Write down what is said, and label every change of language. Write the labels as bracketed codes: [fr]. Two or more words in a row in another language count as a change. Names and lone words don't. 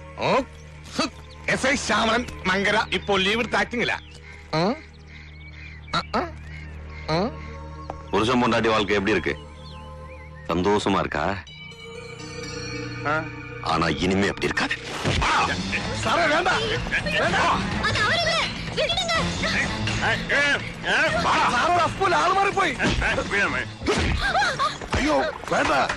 [ml] SI ശ്യാമളൻ മങ്കര ഇപ്പോൾ ലീവ് എടുത്ത് ആക്ടിങ്ങില്ല. [ta] புருஷன் பொண்டாட்டி வாழ்க்கை எப்படி இருக்கு? சந்தோஷமா இருக்கா? ஆனா இனிமே அப்படி இருக்காது. [ml] സാറേ വേണ്ട, സാറോട് അപ്പൂല ആള് മാറിപ്പോയി. അയ്യോ വേണ്ട.